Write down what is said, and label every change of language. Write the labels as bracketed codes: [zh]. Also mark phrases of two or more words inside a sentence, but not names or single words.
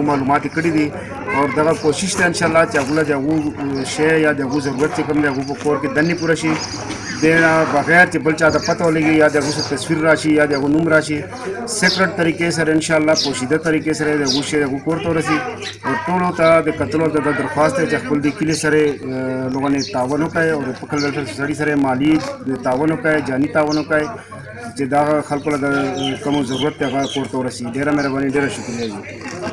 [ps] معلومات کړي دي اور دغه کوشش ته [ar] ان شاء الله [ps] چې هغه دغه شی یا دغه ضرورت چې کوم دغه په کور کې دني پوره شي دینا بغیر چې بل چا ته پته ولګي یا دغه تصویر راشي یا دغه نوم راشي سیکرټ طریقې سره [ar] ان شاء الله [ps] پوشیده طریقې سره دغه شی دغه کور ته ورسي او ټول ته د قتلو د درخواست چې خپل د کلی سره [ur] لوگوں نے [ps] تعاون وکړي او د پکل ویلفیر سوسایټي سره مالی تعاون وکړي جاني تعاون وکړي چې دا خلکو له کوم ضرورت هغه کور ته ورسي. ډیره مهرباني ډیره شکریہ.